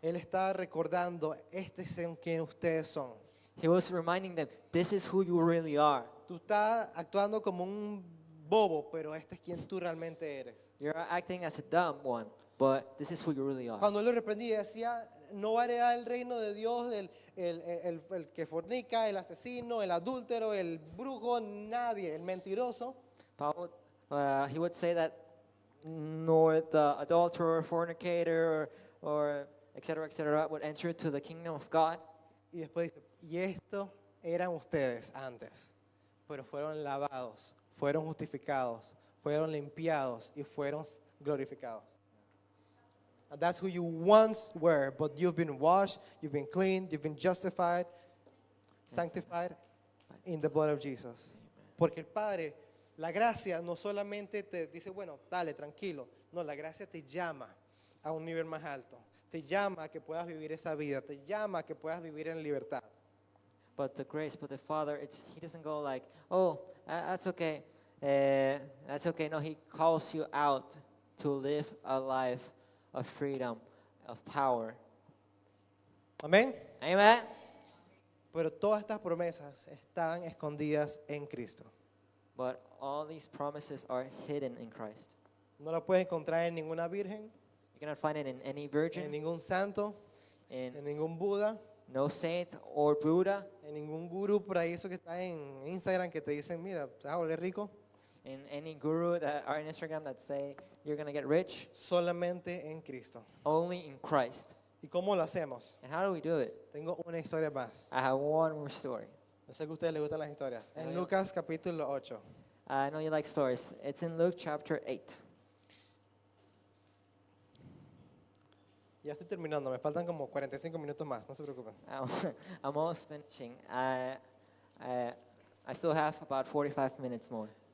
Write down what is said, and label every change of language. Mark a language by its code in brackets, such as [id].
[es] Él estaba recordando, este es en quien ustedes son. [en] He was reminding them, this is who you really are. [es] Tú estás actuando como un bobo, pero este es quien tú realmente eres. [en] You're acting as a dumb one, but this is who you really are. [es] Cuando él lo reprendía, decía, no va a heredar el reino de Dios el que fornica, el asesino, el adúltero, el brujo, nadie, el mentiroso. [en] Paul, he would say that nor the adulterer, fornicator, or etc., would enter into the kingdom of God. [es] Y después dice, y esto eran ustedes antes, pero fueron lavados, fueron justificados, fueron limpiados y fueron glorificados. [en] And that's who you once were, but you've been washed, you've been cleaned, you've been justified, sanctified in the blood of Jesus. [es] Porque el Padre, la gracia no solamente te dice, bueno, dale, tranquilo. No, la gracia te llama a un nivel más alto. Te llama a que puedas vivir esa vida. Te llama a que puedas vivir en libertad. [en] But the grace, but the Father, He doesn't go like, oh, that's okay. That's okay. No, He calls you out to live a life of freedom, of power. [es] Amén. [en] Amen? [es] Pero todas estas promesas están escondidas en Cristo. [en] But all these promises are hidden in Christ. [es] No la puedes encontrar en ninguna virgen, [en] You cannot find it in any [es] en [en] virgin, [es] ningún santo, [en] in [es] en ningún Buda, [en] no saint or Buddha, [es] en ningún gurú por ahí, eso que está en Instagram que te dicen, mira, te vas a volver rico. [en] in any guru that are on Instagram that say you're going to get rich. [es] Solamente en Cristo. [en] Only in Christ. [es] ¿Y cómo lo hacemos? [en] And how do we do it? [es] Tengo una historia más. [en] I have one more story. [es] Yo sé que a ustedes les gustan las historias. En Amén. Lucas capítulo 8. [en] I know you like stories. It's in Luke chapter 8. [es] Ya estoy terminando, me faltan como 45 minutos más, no se preocupen. [en] I'm almost finishing. I still have about 45 minutes more.